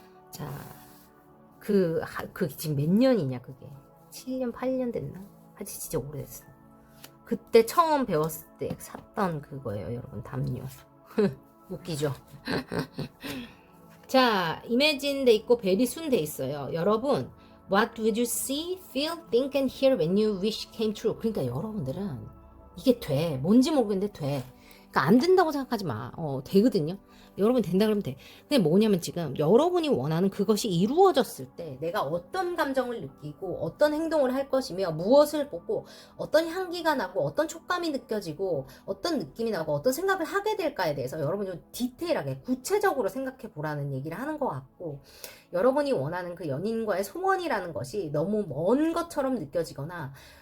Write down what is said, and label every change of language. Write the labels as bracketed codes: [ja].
[ko] 자, 그 지금 몇 년이냐 그게 7년 8년 됐나? 하여튼 진짜 오래됐어. 그때 처음 배웠을 때 샀던 그거예요. 여러분 담요. 웃기죠? 자, imagine 돼 있고 very soon 돼 있어요. [en] 여러분 What would you see, feel, think and hear when you wish came true? [ko] 그러니까 여러분들은 이게 돼. 뭔지 모르겠는데 돼. 그러니까 안 된다고 생각하지 마. 되거든요. 여러분 된다 그러면 돼. 근데 뭐냐면 지금 여러분이 원하는 그것이 이루어졌을 때 내가 어떤 감정을 느끼고 어떤 행동을 할 것이며 무엇을 보고 어떤 향기가 나고 어떤 촉감이 느껴지고 어떤 느낌이 나고 어떤 생각을 하게 될까에 대해서 여러분이 좀 디테일하게 구체적으로 생각해 보라는 얘기를 하는 것 같고 여러분이 원하는 그 연인과의 소원이라는 것이 너무 먼 것처럼 느껴지거나